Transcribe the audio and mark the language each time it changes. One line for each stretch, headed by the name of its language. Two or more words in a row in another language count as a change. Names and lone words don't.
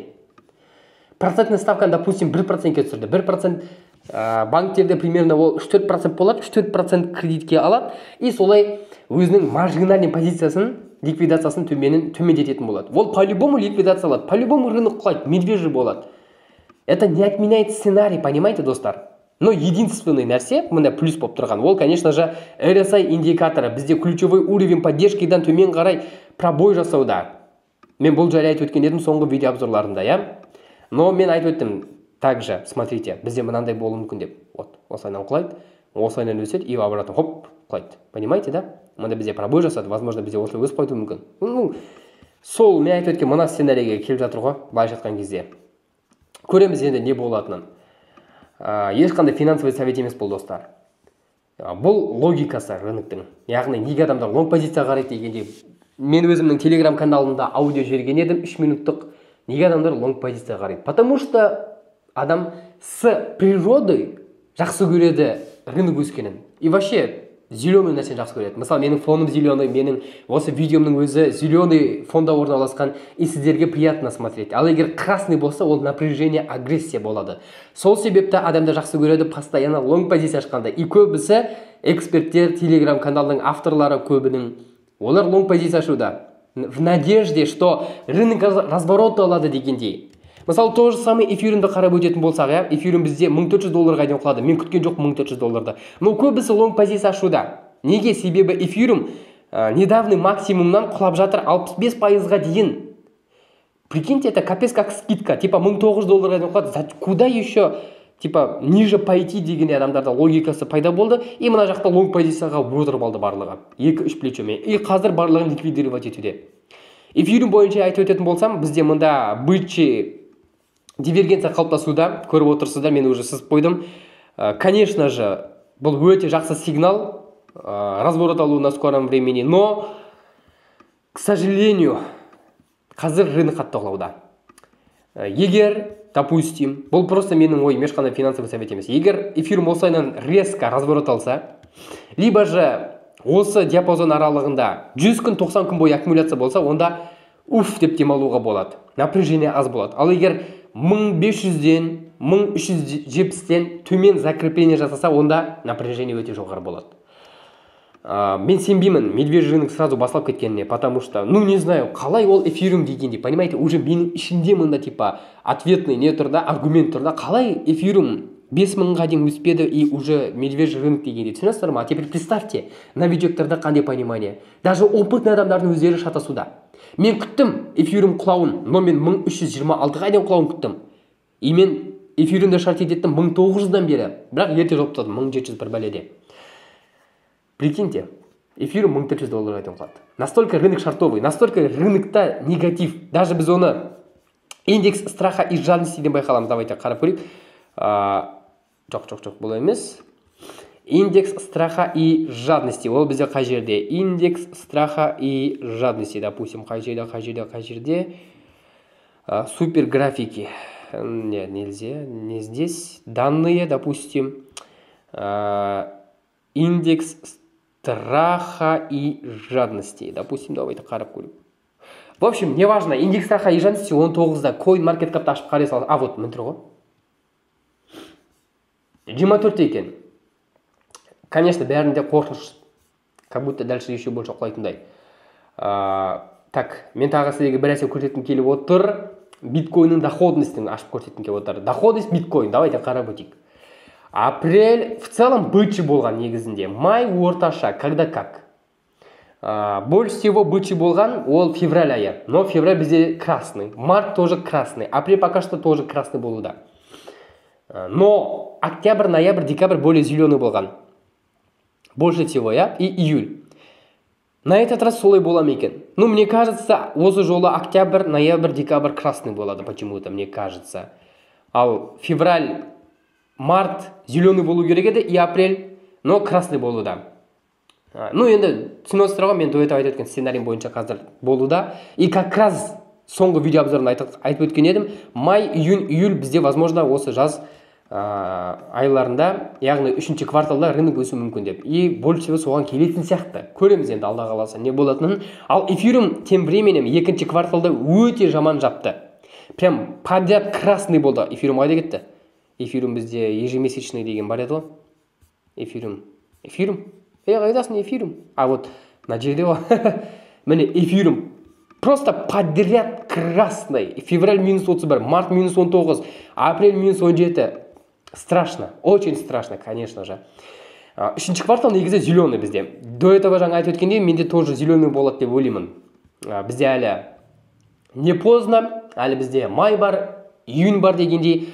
Kazakh: Процентный ставканы, допустим, 1%-ке түсірді. 1% банктерде примерно ол 3-4% болады, 3-4% кредитке алады, и солай өзінің маржинальный позициясын, ликвидациясын төмендететін болады. Ол по-любому ликвидациялады,
Russian: по-любому рынок
Kazakh: құлайды, медвежий болады.
Russian: Это не отменяет сценарий, понимаете, достар? Но единственный
Kazakh: нәрсе, мында плюс болып тұрған, ол,
Russian: конечно же,
Kazakh: RSI индикаторы бізде
Russian: ключевой уровень
Kazakh: поддержкидан төмен қарай пробой жасауда. Мен бұл жайлы айтып өткен едім соңғы видео обзорларында, я? Но мен айтып өттім,
Russian: также, смотрите,
Kazakh: бізде мынандай болуы мүмкін деп. Вот, осылайынан құлайды, осылайынан өседі,
Russian: и обратно,
Kazakh: хоп, құлайды.
Russian: Понимаете, да?
Kazakh: Мында бізде пробой жасады, возможно, бізде осылай өсіп қайтуы мүмкін. Сол, мен айтып өткен мына сценарийге келіп жатыр ғой, былай жатқан кезде. Көреміз енді не болатынын. Ешқандай
Russian: финансовый совет
Kazakh: емес бұл, достар. Бұл логикасы рыноктың. Яғни неге адамдар лонг позиция қарайды дегенде, мен өзімнің телеграм каналымда аудио жіберген едім 3 минуттық. Неге адамдар лонг позиция қарайды?
Russian: Потому что
Kazakh: адам
Russian: с природой
Kazakh: жақсы көреді рынок өскенін.
Russian: И вообще зеленый
Kazakh: нәрсені жақсы көреді. Мысалы, менің фоным зеленый, менің осы видеомның өзі зеленый фонда орналасқан, и сіздерге
Russian: приятно смотреть.
Kazakh: Ал егер красный болса, ол напряжение, агрессия болады. Сол себепті адамдар жақсы көреді постоянно лонг позиция ашқанда. И көбісі эксперттер, телеграм каналының авторлары көбінің, олар лонг позиция ашуда
Russian: в надежде, что
Kazakh: рынок разворот алады дегендей. Мысалы,
Russian: то же самый
Kazakh: эфирімді қарап өтетін болсақ, я, эфирім бізде $1400-ға дейін құлады. Мен күткен жоқ $1400. Но көбісі лонг позиция ашуда. Неге? Себебі эфирім недавний максимумнан құлап жатыр 65%-ға дейін.
Russian: Прикиньте, это капец как скидка.
Kazakh: Типа $1900-ға дейін құлады.
Russian: Куда еще типа ниже пойти
Kazakh: деген адамдарда логикасы пайда болды. И мына жақта лонг позицияға отырып алды барлығы. 2-3 плечомен. И қазір барлығын ликвидировать етуде. Эфирім бойынша айтып өтетін болсам, бізде мында бычий дивергенция қалыптасуда, көріп отырсыздар, мен уже сызып қойдым.
Russian: Конечно же,
Kazakh: бұл өте жақсы сигнал, разворот алу
Russian: на скором времени, но, к сожалению,
Kazakh: қазір рынок қатты құлауда. Егер, допустим, бұл просто менің ойым, ешқандай
Russian: финансовый совет
Kazakh: емес. Егер эфирім осылайынан резко разворот алса, либо же осы диапазон аралығында 100 күн, 90 күн бойы аккумуляция болса, онда уф деп демалуға болады. Напряжение аз болады. Ал егер 1500-ден 1370-ден төмен закрепление жасаса, онда напряжение өте жоғары болады. Мен сенбеймін
Russian: медвежий рынок сразу
Kazakh: басылып кеткеніне,
Russian: потому что, ну не знаю,
Kazakh: қалай ол эфирім дегенде, понимаете, уже менің ішінде мында типа ответный не тұрда, аргумент тұрда, қалай эфирім 5000-ға дейін өспеді
Russian: и уже медвежий рынок
Kazakh: дегенде, түсінесіздер ма?
Russian: Теперь представьте,
Kazakh: новичоктарда қандай
Russian: понимание.
Kazakh: Даже опытный адамдардың өздері шатасуда. Мен күттім эфирім құлауын, но мен 1326-ға дейін құлауын күттім. И мен эфирімді шарт еттім 1900-дан бері, бірақ ерте жоқтадым 1701 бәледе. Прикиньте, эфирім $1400-ға дейін құлады.
Russian: Настолько рынок шартовый, настолько рынокта негатив.
Kazakh: Даже біз оны
Russian: индекс страха и жадности
Kazakh: ден байқаламыз. Давайте қарап көрейік. Жоқ, бұл емес.
Russian: Индекс страха и жадности.
Kazakh: Ол бізде қай жерде?
Russian: Индекс страха и жадности. Допустим,
Kazakh: қай жерде?
Russian: Супер графики. Нельзя, не здесь. Данные, допустим. Индекс страха и жадности. Допустим, давайте
Kazakh: қарап көрейік.
Russian: В общем, неважно, индекс страха и жадности 19-да CoinMarketCap'та
Kazakh: ашып қарай салды.
Russian: Вот,
Kazakh: мін тұр ғой. 24 екен. Конечно, бәрінде қорқыныш.
Russian: Как будто дальше еще больше құлайтындай. Так,
Kazakh: мен тағы сіздерге бір нәрсе көрсеткім келіп отыр. Биткоинның доходностін ашып көрсеткім келіп отыр.
Russian: Доходность биткоин. Давайте
Kazakh: қарап өтейік.
Russian: Апрель в целом бычий
Kazakh: болған негізінде. Май орташа,
Russian: когда как. Больше всего бычий
Kazakh: болған ол
Russian: февраль айы. Но февраль бізде красный. Март тоже красный. Апрель пока что тоже красный болуда. Но октябрь, ноябрь, декабрь более зеленый болған. Больше всего, я, и июль. На этот раз
Kazakh: солай бола ма екен.
Russian: Ну, мне кажется,
Kazakh: осы жолы октябрь, ноябрь, декабрь красный болады
Russian: почему-то, мне кажется.
Kazakh: Ал февраль, март зеленый болу керек еді,
Russian: и апрель, но красный
Kazakh: болуда. Ну енді түсініп отырсыздар ғой, мен
Russian: до этого
Kazakh: айтып өткен сценарийім бойынша қазір болуда.
Russian: И как раз
Kazakh: соңғы видео обзорында айтып өткен едім, май, июнь, июль бізде возможно осы жаз айларында, яғни 3-ші кварталда рынок өсуі мүмкін деп. И больше всего соған келетін сияқты. Көреміз енді алла қаласа не болатынын. Ал эфирум
Russian: тем временем
Kazakh: 2-ші кварталда өте жаман жапты.
Russian: Прям подряд красный болды.
Kazakh: Эфирум қайда кетті? Эфирум бізде ежемесячный деген бар еді ғой. Эфирум? Қайдасың эфирум?
Russian: А вот
Kazakh: мына жерде ғой. Міне эфирум
Russian: просто подряд красный. Февраль -31, март -19, апрель -17. Страшно, очень страшно, конечно же.
Kazakh: 3-ші квартал негізі зеленый бізде.
Russian: До этого
Kazakh: жаңа айтып өткендей, менде
Russian: тоже зеленый
Kazakh: болады деп ойлаймын. Бізде әлі
Russian: не поздно,
Kazakh: әлі бізде май бар, июнь бар дегендей.